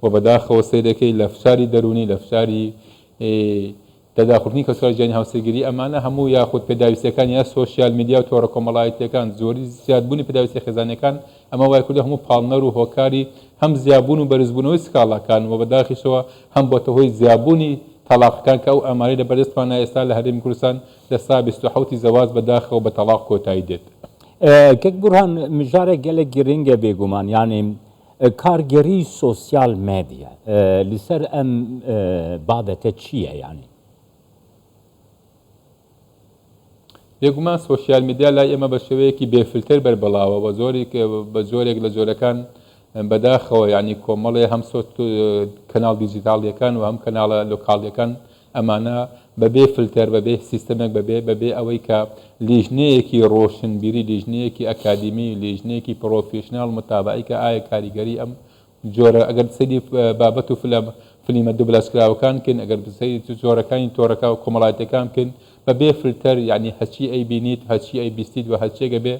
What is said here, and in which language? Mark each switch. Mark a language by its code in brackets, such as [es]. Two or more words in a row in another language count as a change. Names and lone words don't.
[ckb] بەداخەوە سەرەکەی لە فشاری دەرونی لە فشاری تەداخڵکردنی کەسوکار ژیانی هاوسەرگیری ئەمانە هەموو یاخود پێداویستەکان یا سۆشیال میدیا و تۆڕە کۆمەڵایەتیەکان زۆری زیادبوونی پێداویستی خێزانەکان ئەمە وای کردو هەموو پاڵنەر و هۆکاری هەم زیابوون و بەرزبوونەوەی سکاڵەکان و بەداخیشەوە هەم بۆتە هۆی زیابوونی تەلاقەکان کە ئەو ئامارەی لە بەردەستمانە ئێستا لە هەرێمی کوردستان لە سا 27 زەواج بەداخەوە بە تەلاق کۆتایی دێت. [ku] گەک بورهان مژارێک gelek giring e bêguman yanê kargerî sosyal medya li ser em babete çi ye yanî؟ [ckb] بێگومان سۆشیال میدیا لای ئێمە بە شێوەیەکی بێفلتر بەربەڵاوە بە زۆرێک لە جۆرەکان بەداخەوە ینی کۆمەڵێ هەم کەناڵ دیجیتاڵیەکان و هەم کەناڵە لۆکاڵیەکان ئەمانە بەبێ فلتەر بەبێ سیستەمێک بەبێ ئەوەی کە لیژنەیەکی ڕۆشنبیری لیژنەیەکی ئەکادمی لیژنەیەکی پرۆفیشنال متابعی کە ئایا کاریگەری ئەم جۆرە ئەگەر سەری بابەت و فلیمە دووبلەشکراوەکان کن ئەگەر سەری جۆرەکانی تۆڕەکە و کۆمەڵایەتەکان کن بەبێ فلتەر یعنی هەچی ئەی بینیت هەچی ئەی بیستیت و هەچێکە بێ